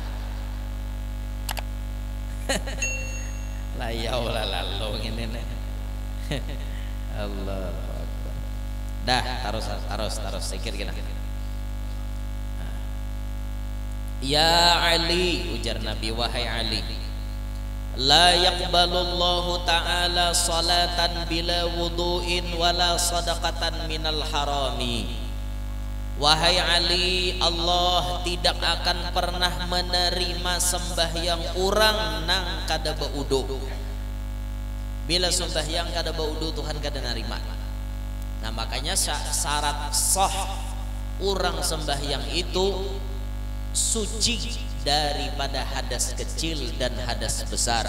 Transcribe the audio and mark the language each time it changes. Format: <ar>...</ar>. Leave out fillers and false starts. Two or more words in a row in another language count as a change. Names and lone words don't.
<bjn>Layau lah lalu ngene.</bjn> <ar>الله أكبر.</ar> <bjn>Dah terus sikir kita.</bjn> <ar>يا علي,</ar> <bjn>ujar Nabi, wahai Ali,</bjn> <ar>لا يقبل الله تعالى صلاة بلا وضوء ولا صدقة من الحرام.</ar> <bjn>Wahai Ali, Allah tidak akan pernah menerima sembahyang orang nang kada baudu. Bila sembahyang kada baudu Tuhan kada nerima. Nah makanya syarat sah orang sembahyang itu suci daripada hadas kecil dan hadas besar.</bjn>